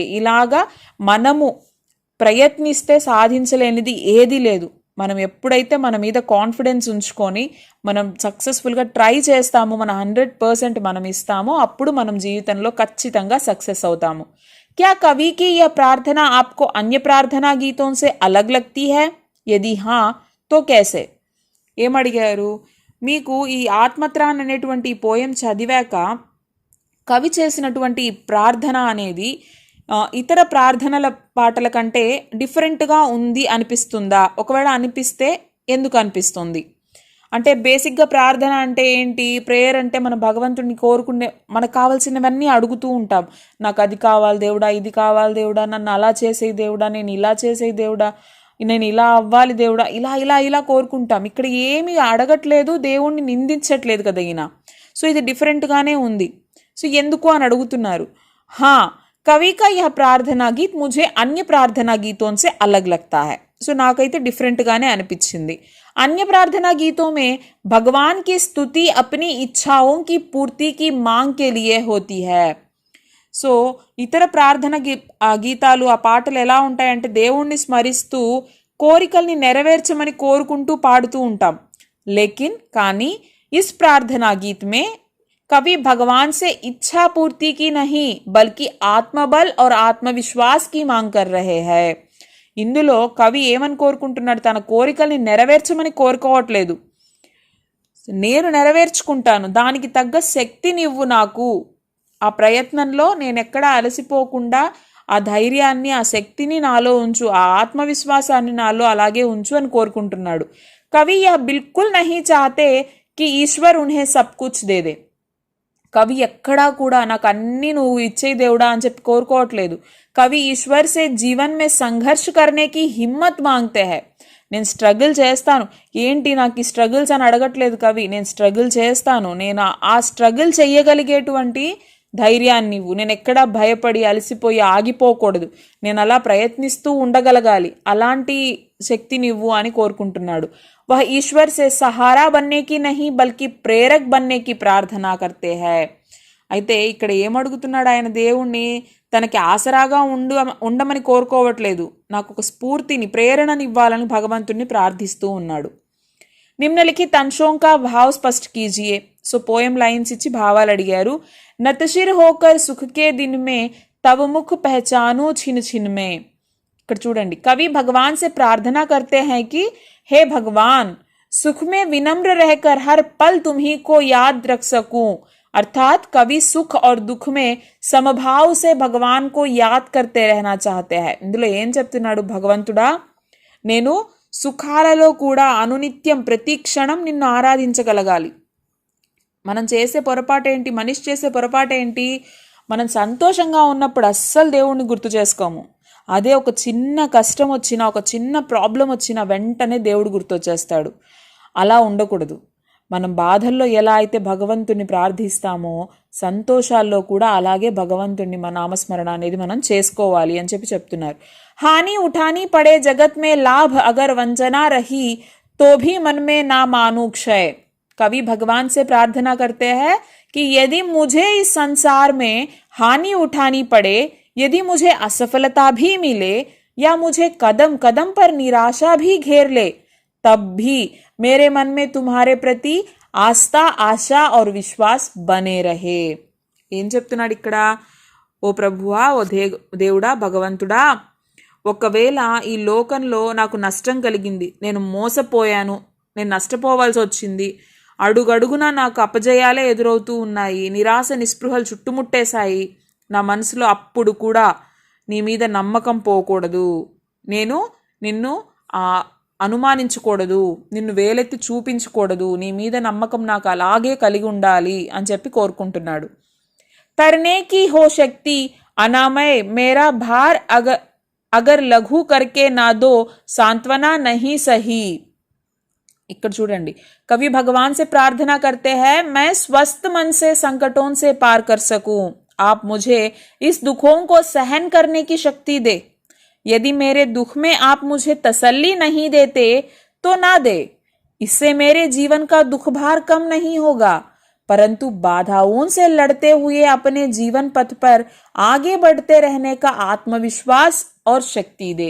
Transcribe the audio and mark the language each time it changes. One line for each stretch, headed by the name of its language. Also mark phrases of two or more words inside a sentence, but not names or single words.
Telugu: ఇలాగా మనము ప్రయత్నిస్తే సాధించలేనిది ఏదీ లేదు. మనం ఎప్పుడైతే మన మీద కాన్ఫిడెన్స్ ఉంచుకొని మనం సక్సెస్ఫుల్గా ట్రై చేస్తామో, మన 100% మనం ఇస్తామో, అప్పుడు మనం జీవితంలో ఖచ్చితంగా సక్సెస్ అవుతాము.
Hindi: क्या कवि की यह प्रार्थना आपको अन्य प्रार्थना गीतों से अलग लगती है? यदि हाँ तो कैसे?
Telugu: ఏమడిగారు? మీకు ఈ ఆత్మత్రాణ్ అనేటువంటి పోయం చదివాక కవి చేసినటువంటి ప్రార్థన అనేది ఇతర ప్రార్థనల పాటల కంటే డిఫరెంట్గా ఉంది అనిపిస్తుందా? ఒకవేళ అనిపిస్తే ఎందుకు అనిపిస్తుంది? అంటే బేసిక్గా ప్రార్థన అంటే ఏంటి? ప్రేయర్ అంటే మన భగవంతుడిని కోరుకునే, మనకు కావాల్సినవన్నీ అడుగుతూ ఉంటాం. నాకు అది కావాలి దేవుడా, ఇది కావాలి దేవుడా, నన్ను అలా చేసే దేవుడా, నేను ఇలా చేసే దేవుడా, నేను ఇలా అవ్వాలి దేవుడా, ఇలా ఇలా ఇలా కోరుకుంటాం. ఇక్కడ ఏమీ అడగట్లేదు, దేవుణ్ణి నిందించట్లేదు కదా ఈయన. సో ఇది డిఫరెంట్గానే ఉంది. సో ఎందుకు అని అడుగుతున్నారు.
Hindi: హా, कवि का यह प्रार्थना गीत मुझे अन्य प्रार्थना गीतों से अलग लगता है.
Telugu: సో నాకైతే డిఫరెంట్గానే అనిపించింది.
Hindi: अन्य प्रार्थना गीतों में भगवान की स्तुति अपनी इच्छाओं की पूर्ति की मांग के लिए होती है.
Telugu: సో ఇతర ప్రార్థన గీతాలు, ఆ పాటలు ఎలా ఉంటాయంటే దేవుణ్ణి స్మరిస్తూ కోరికల్ని నెరవేర్చమని కోరుకుంటూ పాడుతూ ఉంటాం.
Hindi: लेकिन कानी इस प्रार्थना गीत में कवि भगवान से इच्छा पूर्ति की नहीं बल्कि आत्मबल और आत्मविश्वास की मांग कर रहे हैं.
Telugu: ఇందులో కవి ఏమని కోరుకుంటున్నాడు? తన కోరికల్ని నెరవేర్చమని కోరుకోవట్లేదు. నేను నెరవేర్చుకుంటాను, దానికి తగ్గ శక్తినివ్వు నాకు, ఆ ప్రయత్నంలో నేను ఎక్కడా అలసిపోకుండా ఆ ధైర్యాన్ని, ఆ శక్తిని నాలో ఉంచు, ఆ ఆత్మవిశ్వాసాన్ని నాలో అలాగే ఉంచు అని కోరుకుంటున్నాడు.
Hindi: कवि यह बिल्कुल नहीं चाहते कि ईश्वर उन्हें सब कुछ दे दे.
Telugu: కవి ఎక్కడా కూడా నాకు అన్నీ నువ్వు ఇచ్చే దేవుడా అని చెప్పి కోరుకోవట్లేదు.
Hindi: कवि ईश्वर से जीवन में संघर्ष करने की हिम्मत मांगते हैं.
Telugu: నేను స్ట్రగుల్ చేస్తాను, ఏంటి నాకు ఈ స్ట్రగుల్స్ అని అడగట్లేదు కవి. నేను స్ట్రగుల్ చేస్తాను, నేను ఆ స్ట్రగుల్ చెయ్యగలిగేటువంటి ధైర్యాన్ని నువ్వు, నేను ఎక్కడా భయపడి అలసిపోయి ఆగిపోకూడదు, నేను అలా ప్రయత్నిస్తూ ఉండగలగాలి, అలాంటి శక్తి నువ్వు అని కోరుకుంటున్నాడు.
Hindi: वह ईश्वर से सहारा बनने की नहीं बल्कि प्रेरक बनने की प्रार्थना करते हैं.
Telugu: అయితే ఇక్కడ ఏమడుగుతున్నాడు ఆయన దేవుణ్ణి? తనకి ఆసరాగా ఉండమని కోరుకోవట్లేదు, నాకు ఒక స్ఫూర్తిని, ప్రేరణని ఇవ్వాలని భగవంతుణ్ణి ప్రార్థిస్తూ ఉన్నాడు.
Hindi: निम्नलिखित अंशों का भाव स्पष्ट कीजिए.
Telugu: సో పోయం లైన్స్ ఇచ్చి భావాలు అడిగారు.
Hindi: नतशिर होकर सुख के दिन में तव मुख पहचानूँ छिन छिन में.
Telugu: ఇక్కడ చూడండి,
Hindi: कवि भगवान से प्रार्थना करते हैं कि हे भगवान, सुख में विनम्र रहकर हर पल तुम्ही को याद रख सकूं. अर्थात कवि सुख और दुख में समभाव से भगवान को याद करते रहना चाहते हैं.
Telugu: ఇందులో ఏం చెప్తున్నాడు భగవంతుడా? నేను సుఖాలలో కూడా అనునిత్యం ప్రతి క్షణం నిన్ను ఆరాధించగలగాలి. మనం చేసే పొరపాటేంటి, మనిషి చేసే పొరపాటేంటి? మనం సంతోషంగా ఉన్నప్పుడు అస్సలు దేవుణ్ణి గుర్తు చేసుకోము. అదే ఒక చిన్న కష్టం వచ్చినా, ఒక చిన్న ప్రాబ్లం వచ్చినా వెంటనే దేవుడు గుర్తొచ్చేస్తాడు. అలా ఉండకూడదు. మనం బాధల్లో ఎలా అయితే భగవంతుణ్ణి ప్రార్థిస్తామో, సంతోషాల్లో కూడా అలాగే భగవంతుణ్ణి మన నామస్మరణ అనేది మనం చేసుకోవాలి అని చెప్తున్నారు.
Hindi: हानि उठानी पड़े जगत में लाभ अगर वंचना रही तो भी मन में ना मानू क्षय. कवि भगवान से प्रार्थना करते हैं कि यदि मुझे इस संसार में हानि उठानी पड़े, यदि मुझे असफलता भी मिले या मुझे कदम कदम पर निराशा भी घेर ले, तब भी मेरे मन में तुम्हारे प्रति आस्था, आशा और विश्वास बने रहे.
Telugu: ఏం చెప్తున్నాడు ఇక్కడ? ఓ ప్రభువా, ఓ దేవుడా, భగవంతుడా, ఒకవేళ ఈ లోకంలో నాకు నష్టం కలిగింది, నేను మోసపోయాను, నేను నష్టపోవాల్సి వచ్చింది, అడుగడుగున నాకు అపజయాలే ఎదురవుతూ ఉన్నాయి, నిరాశ నిస్పృహలు చుట్టుముట్టేశాయి నా మనసులో, అప్పుడు కూడా నీ మీద నమ్మకం పోకూడదు, నేను నిన్ను అనుమానించకూడదు, నిన్ను వేలెత్తి చూపించకూడదు, నీ మీద నమ్మకం నాకు అలాగే కలిగి ఉండాలి అని చెప్పి కోరుకుంటున్నాడు.
Hindi: तरने की हो शक्ति अनामय मेरा भार अगर लघु करके न दो सांत्वना नहीं सही.
Telugu: ఇక్కడ చూడండి,
Hindi: कवि भगवान से प्रार्थना करते हैं, मैं स्वस्थ मन से संकटों से पार कर सकूं, आप मुझे इस दुखों को सहन करने की शक्ति दे. यदि मेरे दुख में आप मुझे तसल्ली नहीं देते तो ना दे, इससे मेरे जीवन का दुख भार कम नहीं होगा, परंतु बाधाओं से लड़ते हुए अपने जीवन पथ पर आगे बढ़ते रहने का आत्मविश्वास और शक्ति दे.